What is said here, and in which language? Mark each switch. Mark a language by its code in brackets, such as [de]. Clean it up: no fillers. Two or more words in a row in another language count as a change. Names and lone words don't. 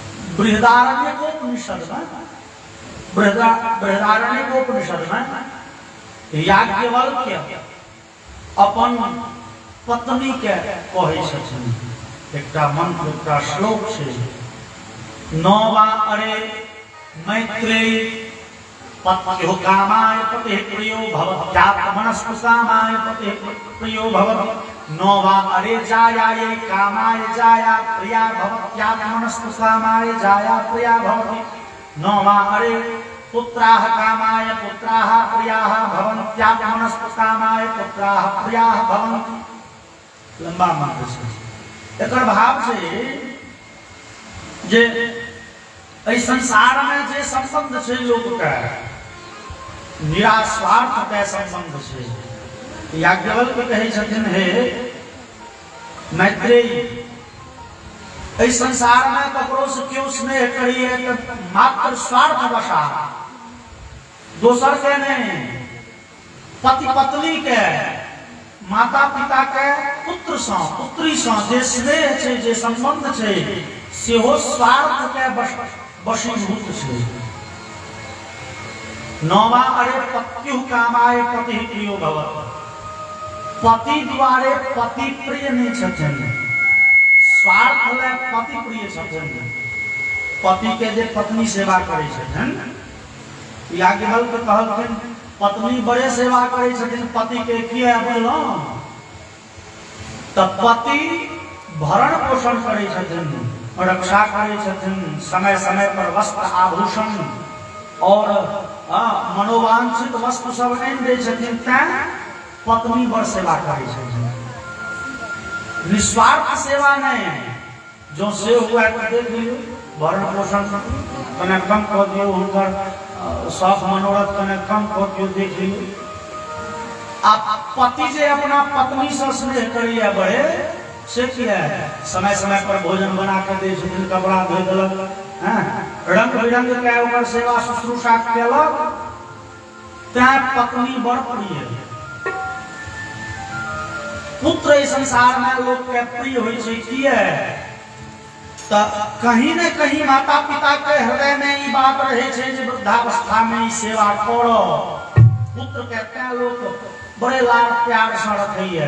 [mai] बृहदारण्यकोपनिषद में याज्ञवल्क्य अपन पत्नी के कहै छथिन एकटा मंत्र एकटा श्लोक छै [sa] नौवा अरे मैत्रेयी पत्युः कामाय पतिः प्रियो भवत्यात्मनस्तु कामाय पतिः प्रियो भवति नौवा अरे जायायै कामाय जाया प्रिया भवत्यात्मनस्तु कामाय जाया प्रिया भवति नौवा अरे पुत्राः कामाय पुत्राः प्रियाः भवन्त्यात्मनस्तु कामाय पुत्राः प्रियाः भवन्ति। [mai] लंबा मंत्र छै एकर भाव छै जे एहि संसार में जे संबंध छै लोक के निरास्वार्थ के संबंध छै। याज्ञवल्क्य कहै छथिन हे मैत्रेयी एहि संसार में ककरो से क्यों स्नेह करिए तो मात्र स्वार्थ बसा दोसर के नहीं पति पत्नी के माता पिता के पुत्र से पुत्री से जे स्नेह छै जे संबंध छै सेहो स्वार्थ के वशीभूत छै। [sa] नौवा अरे पत्युः कामाय पतिः प्रियो भवति [mai] पति द्वारे पति प्रिय नहीं छथिन स्वार्थ ले पति प्रिय छथिन। पति के जे पत्नी सेवा करै छथिन याज्ञवल्क्य कहलखिन पत्नी बड़े सेवा करै छथिन पति के किया बोलौं त पति भरण पोषण करै छथिन रक्षा करै छथिन समय समय पर वस्त्र आभूषण और मनोवांछित वस्तु सब नहीं दै छथिन तैं पत्नी बड़ सेवा करै छथिन निस्वार्थ सेवा नहीं जो से हुआ तो देख लियो भरण पोषण कने कम कर दियो हुनकर शौक मनोरथ कने कम कर दियो देख लियो। आप पति जे अपना पत्नी से स्नेह करिए बड़े से किया समय समय पर भोजन बना कर दे छथिन कपड़ा धो देलक रंग बिरंग के ओकर सेवा शुश्रूषा केलक तैं पत्नी बड़ प्रिय। पुत्र इस संसार में लोग के प्रिय होई छै किया त कहीं न कहीं माता पिता के हृदय में ई बात रहे छै जे वृद्धावस्था में ई सेवा करो पुत्र के तैं लोग बड़े लाड प्यार से रखैया।